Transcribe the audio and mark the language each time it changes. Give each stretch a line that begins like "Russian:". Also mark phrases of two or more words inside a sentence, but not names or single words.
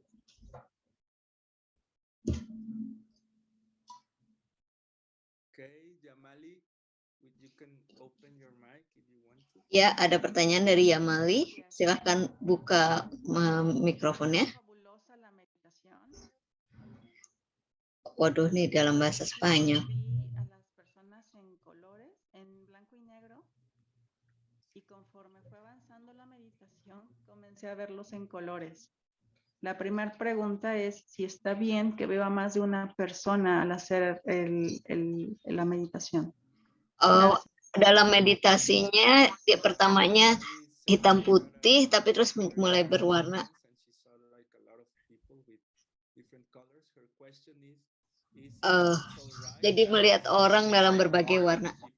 Indonesian: Ya, ada pertanyaan dari Yamali. Silahkan buka mikrofonnya. Waduh, nih dalam bahasa Spanyol.
Spanish: Comencé a verlos en colores. La primera pregunta es si está bien que vea más de una persona al hacer la meditación.
Indonesian: Dalam meditasinya, pertamanya hitam putih, tapi terus mulai berwarna. Jadi melihat orang dalam berbagai warna.